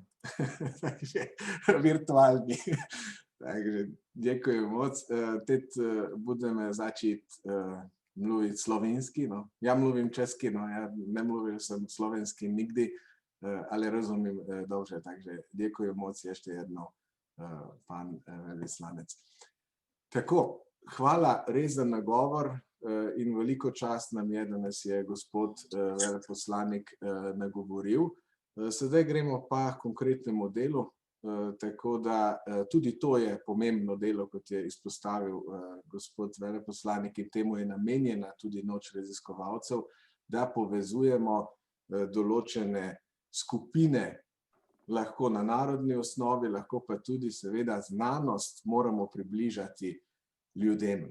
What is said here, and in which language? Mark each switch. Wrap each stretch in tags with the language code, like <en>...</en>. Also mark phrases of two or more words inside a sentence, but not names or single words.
<sk>Takže virtuálne. Takže ďakujem moc.</sk> <cs>Teď budeme začít mluvit slovinsky. No. Ja mluvím česky, no ja nemluvil som slovensky nikdy, ale rozumím dobře,</cs> <sk>takže ďakujem moc ešte jednou, pán veľvyslanec.</sk> <sl>Tako, hvala res za nagovor in veliko čast nam je, da nas je gospod veleposlanik nagovoril. Sedaj gremo pa k konkretnemu delu, tako da tudi to je pomembno delo, kot je izpostavil gospod veleposlanik, in temu je namenjena tudi Noč raziskovalcev, da povezujemo določene skupine, lahko na narodni osnovi, lahko pa tudi seveda znanost moramo približati ljudem.</sl>